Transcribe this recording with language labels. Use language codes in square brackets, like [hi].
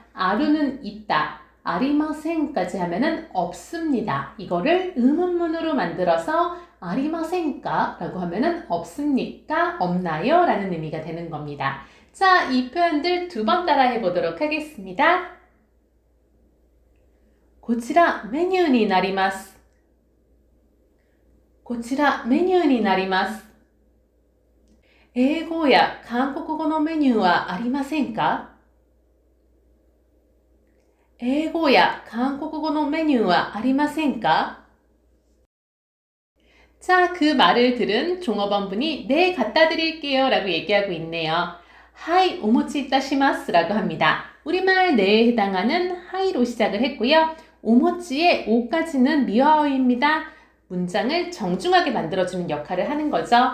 [ko] 아루는 있다. 아리마센까지 하면은 없습니다. 이거를 의문문으로 만들어서 아리마센가 라고 하면은 없습니까? 없나요? 라는 의미가 되는 겁니다. 자, 이 표현들 두 번 따라 해보도록 하겠습니다. [ja] こちらメニューになります。こちらメニューになります。英語や韓国語のメニューはありませんか？英語や韓国語のメニューはありませんか？ [ko] 자, 그 말을 들은 종업원분이 네, 갖다 드릴게요 라고 얘기하고 있네요. 하이, 오모치 이타시마스 라고 합니다. 우리말 네에 해당하는 하이로 시작을 했고요. 오모치의 오까지는 미화어입니다. 문장을 정중하게 만들어주는 역할을 하는 거죠.